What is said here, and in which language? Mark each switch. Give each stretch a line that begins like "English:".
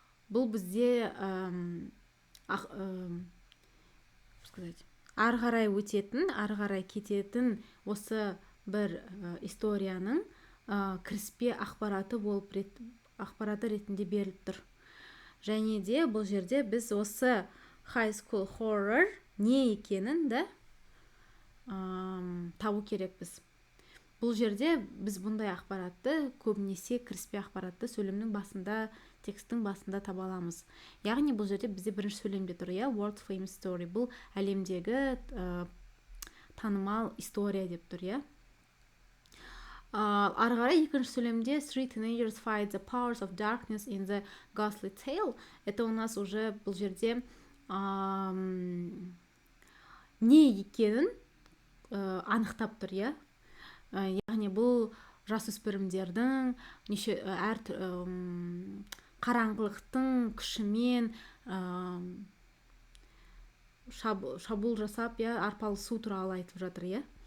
Kazakh: Бұл бізде ары қарай өтетін, ары қарай кететін осы бір историяның кіріспе ақпараты ретінде беріліп тұр. Және де бұл жерде біз осы
English: high school horror
Kazakh: не екенін да табу керекпіз. Бұл жерде біз бұндай ақпаратты көбінесе кіріспе ақпаратты сөйлемнің басында, текстің басында таба аламыз. Яғни бұл жерде бізде бірінші сөйлемде тұр, иә,
English: world famous story.
Kazakh: Бұл әлемдегі танымал история деп тұр, иә. Ары қарай екінші сөйлемде
English: three teenagers fight the powers of darkness in the ghostly tale.
Russian: Это у нас уже
Kazakh: бұл жерде не екенін анықтап тұр, иә. Яғни бұл жасөспірімдердің қараңғылықтың күшімен шабуыл жасап, арпалысу туралы айтып жатыр, иә.